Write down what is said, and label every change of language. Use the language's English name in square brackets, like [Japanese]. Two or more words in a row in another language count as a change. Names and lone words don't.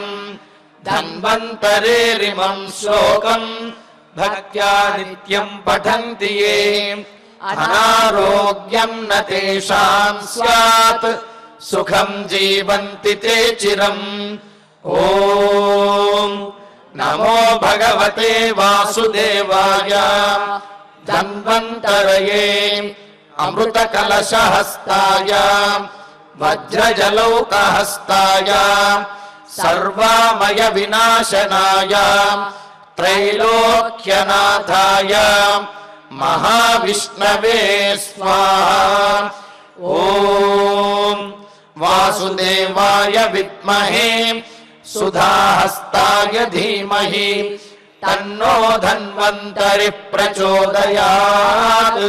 [Sanskrit] ధన్వంతరేరిమం శ్లోకం భక్త్యా నిత్యం పఠంతి యే అనారోగ్యం న తేషాం స్యాత్ సుఖం జీవంతి తే చిరం. ఓం నమో భగవతే వాసుదేవాయ ధన్వంతరయే అమృత కలశహస్తాయ वज्रजलौकहस्ताय सर्वामय विनाशनाय त्रैलोक्यनाथाय महाविष्णवे स्वाहा। ॐ वासुदेवाय विद्महे सुधाहस्ताय धीमहि तन्नो धन्वन्तरिः प्रचोदयात्।